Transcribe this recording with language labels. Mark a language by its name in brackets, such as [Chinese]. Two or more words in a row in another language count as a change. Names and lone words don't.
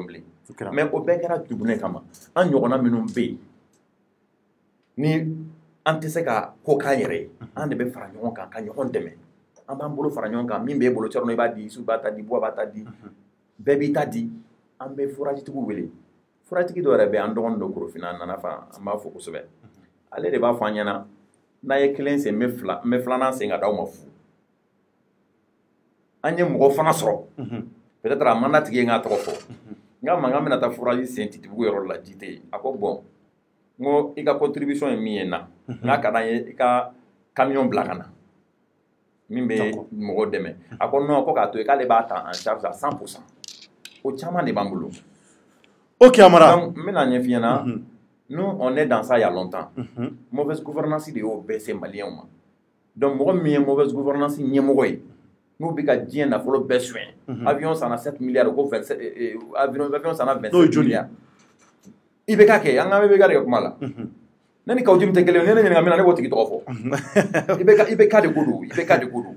[Bambara] bilen mais o bɛɛ kɛra dugunɛ kama an ɲɔgɔnna minnu bɛ yen ni an tɛ se ka ko k'an yɛrɛ ye an de bɛ fara ɲɔgɔn kan ka ɲɔgɔn dɛmɛ an b'an bolo fara ɲɔgɔn kan min b'e bolo Thierno i b'a di Isu b'a ta di Buwa b'a ta di bɛɛ b'i ta di an bɛ forage tigiw wele forage tigi dɔ yɛrɛ bɛ an dɔgɔnin dɔ Korofina a nana fan an b'a fɔ kosɛbɛ ale de b'a fɔ an ɲɛna n'a ye kelen sen n bɛ filanan sen ka d'aw ma fu an ye mɔgɔ fana sɔrɔ peut-être a man tigi ye n k'a tɔgɔ fɔ n k'a ma n k'an bɛna taa forage sen Titibugu yɔrɔ la ji tɛ yen a ko bon n ko i ka contribution ye min ye n na n'a ka d'an ye i ka camion bila ka na min bɛ mɔgɔ dɛmɛ a ko non ko k'a to yen k'ale b'a ta [French] en charge à 100% [Bambara] o caman de b'an bolo. Ok Amara. Donc n bɛna ɲɛf'i ɲɛna [French] nous on est dans ça il y a longtemps mauvaise gouvernance [Bambara] de y'o bɛɛ se maliyɛnw ma donc mɔgɔ min ye [French] mauvaise gouvernance [Bambara] ɲɛmɔgɔ ye n'u bɛ ka diɲɛ nafolo bɛɛ soɲɛ avion sanna 7 milliards ko 27 avion sanna 27 milliards IBK kɛ an ka IBK de ka kuma la ne ni Kawujim tɛ kelen ye ne ɲininka min na ne b'o tigi tɔgɔ fɔ IBK de ko don IBK de ko don